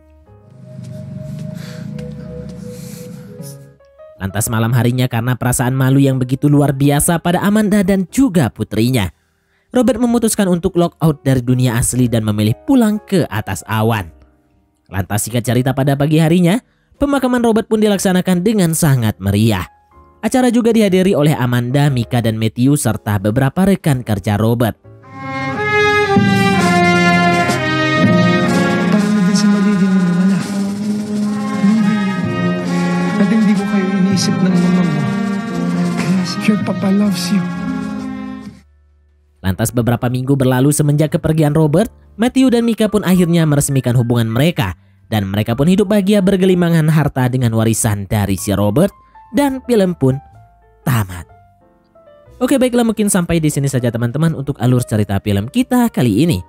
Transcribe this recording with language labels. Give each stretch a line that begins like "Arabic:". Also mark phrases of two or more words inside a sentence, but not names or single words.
Indonesian: Lantas malam harinya karena perasaan malu yang begitu luar biasa pada Amanda dan juga putrinya, Robert memutuskan untuk
English: lock out
Indonesian: dari dunia asli dan memilih pulang ke atas awan. Lantas singkat cerita pada pagi harinya, Pemakaman Robert pun dilaksanakan dengan sangat meriah. Acara juga dihadiri oleh Amanda, Mika, dan Matthew serta beberapa rekan kerja Robert.
Filipino: Paano din sa magiging nawala? At hindi ko kayo iniisip ng mama mo.
English: Kaya your papa loves you.
Indonesian: Lantas beberapa minggu berlalu semenjak kepergian Robert, Matthew dan Mika pun akhirnya meresmikan hubungan mereka. Dan mereka pun hidup bahagia bergelimangan harta dengan warisan dari si Robert. Dan film pun tamat. Oke, baiklah, mungkin sampai di sini saja teman-teman untuk alur cerita film kita kali ini.